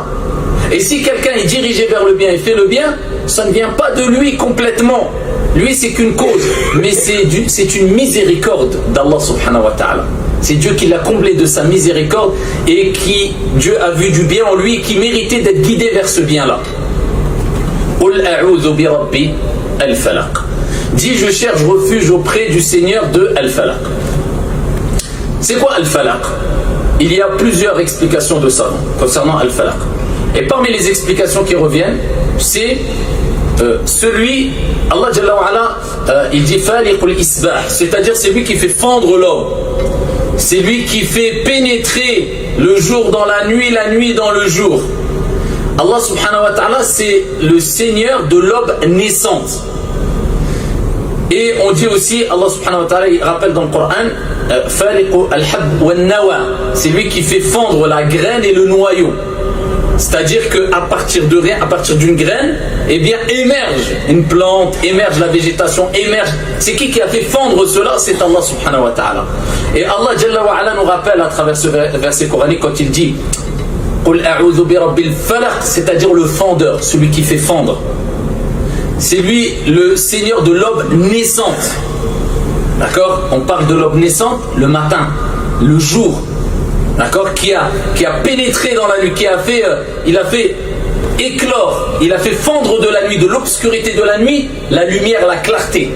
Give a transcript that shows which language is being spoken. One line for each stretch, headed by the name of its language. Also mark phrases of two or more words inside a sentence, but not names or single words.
French: Et si quelqu'un est dirigé vers le bien et fait le bien, ça ne vient pas de lui complètement. Lui c'est qu'une cause, mais c'est une miséricorde d'Allah
Arabic: سبحانه وتعالى.
French: C'est Dieu qui l'a comblé de sa miséricorde et qui, Dieu a vu du bien en lui et qui méritait d'être guidé vers ce bien-là.
Arabic: قل أعوذ برب الفلق.
French: Dis je cherche refuge auprès du Seigneur de al-falaq. C'est quoi al-falaq? il y a plusieurs explications de ça concernant Al-Falaq. Et parmi les explications qui reviennent, c'est celui,
Arabic: الله جل وعلا,
French: il dit
Arabic: فالق الإصباح,
French: c'est-à-dire c'est lui qui fait fendre l'aube. C'est lui qui fait pénétrer le jour dans la nuit dans le jour. Allah
Arabic: سبحانه وتعالى,
French: c'est le Seigneur de l'aube naissante. Et on dit aussi, Allah
Arabic: سبحانه وتعالى,
French: il rappelle dans le Coran,
Arabic: فالق الحب والنوى,
French: c'est lui qui fait fendre la graine et le noyau. C'est-à-dire qu'à partir de rien, à partir d'une graine, eh bien émerge une plante, émerge la végétation, émerge. C'est qui a fait fendre cela? C'est Allah
Arabic: سبحانه وتعالى.
French: Et
Arabic: الله جل وعلا
French: nous rappelle à travers ce verset coranique quand il dit
Arabic: قل أعوذ برب الفلق,
French: c'est-à-dire le fendeur, celui qui fait fendre. C'est lui le Seigneur de l'aube naissante. D'accord? On parle de l'aube naissante le matin, le jour. D'accord, qui a pénétré dans la nuit, il a fait éclore, il a fait fendre de la nuit, de l'obscurité de la nuit, la lumière, la clarté.